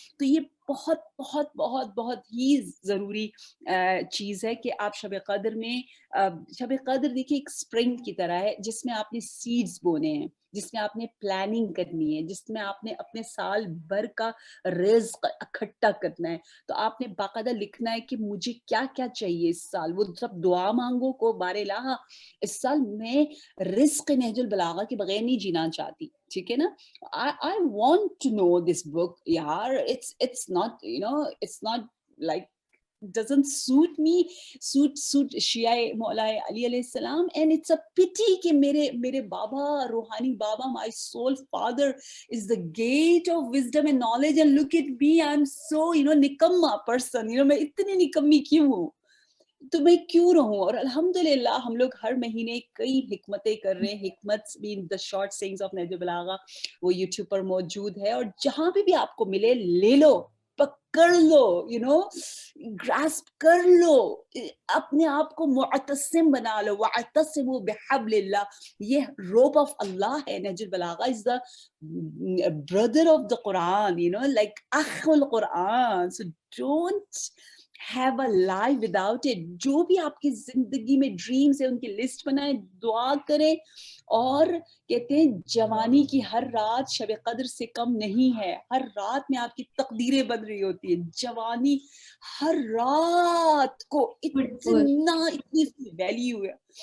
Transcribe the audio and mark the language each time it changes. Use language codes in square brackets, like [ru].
[ur] تو یہ بہت بہت بہت بہت ہی ضروری چیز ہے کہ آپ شب قدر میں, شب قدر دیکھیے ایک اسپرنگ کی طرح ہے جس میں آپ نے سیڈز بونے ہیں, جس میں آپ نے پلاننگ کرنی ہے, جس میں آپ نے اپنے سال بھر کا رزق اکٹھا کرنا ہے. تو آپ نے باقاعدہ لکھنا ہے کہ مجھے کیا کیا چاہیے اس سال. وہ سب دعا مانگو کو بار الہ, اس سال میں رزق نہج البلاغہ کے بغیر نہیں جینا چاہتی, ٹھیک ہے نا. [en] I want to know this book, yaar. It's not, it's not like doesn't suit me, suit Shia Maula Ali علیہ السلام. And it's a pity [ur] کہ میرے بابا, روحانی بابا, [en] my soul father is the gate of wisdom and knowledge, and look at me, I'm so نکما person. [ur] میں اتنی نکمی کیوں ہوں, تو میں کیوں رہوں. اور الحمدللہ ہم لوگ ہر مہینے کئی حکمتیں کر رہے ہیں. حکمت [en] being the short sayings of [ur] نہج البلاغہ, وہ یوٹیوب پر موجود ہے, اور جہاں بھی آپ کو ملے لے لو, پکڑ لو, گراسپ کر لو, اپنے آپ کو معتصم بنا لو. واعتصموا بحبل اللہ, یہ روپ آف اللہ ہے. [en] Nahj al-Balagha is the brother of the Quran, like اخ القرآن. So don't have a life without it. [ur] جو بھی آپ کی زندگی میں ڈریمز ہیں ان کی لسٹ بنائیں, دعا کریں, اور کہتے ہیں جوانی کی ہر رات شب قدر سے کم نہیں ہے. ہر رات میں آپ کی تقدیریں بن رہی ہوتی ہیں. جوانی ہر رات کو اتنی ویلیو ہے.